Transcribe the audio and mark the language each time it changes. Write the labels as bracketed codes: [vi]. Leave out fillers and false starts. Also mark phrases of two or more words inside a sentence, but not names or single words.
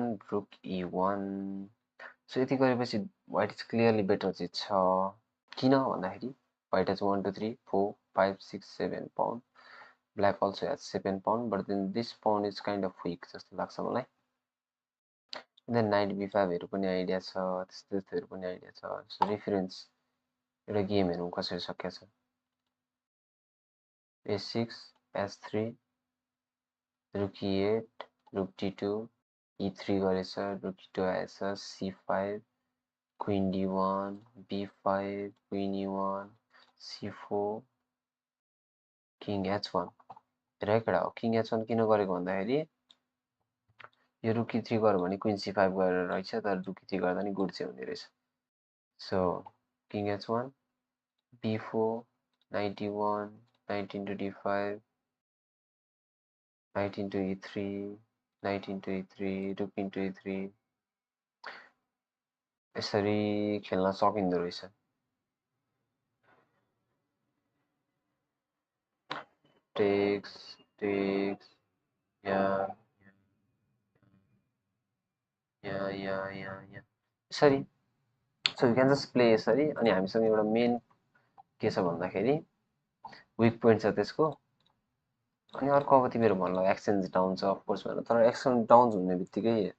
[ne] रुक e1 सो यति गरेपछि [en] white is clearly better [ne] चाहिँ छ किन भन्दाखेरि [en] white has 1 2 3 4 5 6 7 pawns black also has 7 pawns but then this pawn is kind of weak [ne] जस्तो लाग्छ मलाई [en] then knight [ne] b5हरू पनि आइडिया छ त्यस्तोहरू पनि आइडिया छ [en] so reference [ne] एउटा गेम हेरौँ कसरी सकिएको छ a6 s3 रुक e8 रुक d2 e3 गरेछ रुक e2 आएछ c5 क्वीन d1 b5 क्वीन e1 c4 किङ h1 हेरेकडा हो किङ h1 किन गरेको भन्दाखेरि यो रुक e3 गर्यो भने क्वीन c5 गरेर रहेछ तर रुक e3 गर्दा नि गुड चाहिँ हुने रहेछ सो किङ h1 b4 [en] knight e1 knight into d5 knight into e3 knight into e3 rook into e3 [ne] यसरी खेल्न सकिँदो रहेछ टेक्स यहाँ यसरी [en] so you can just play [ne] यसरी अनि हामीसँग एउटा मेन के छ भन्दाखेरि [en] weak point [ne] छ त्यसको अनि अर्को अब तिमीहरू भन्नु [en] exchange down [ne] छ अफकोर्स भनेर तर [en] exchange down [ne] हुने बित्तिकै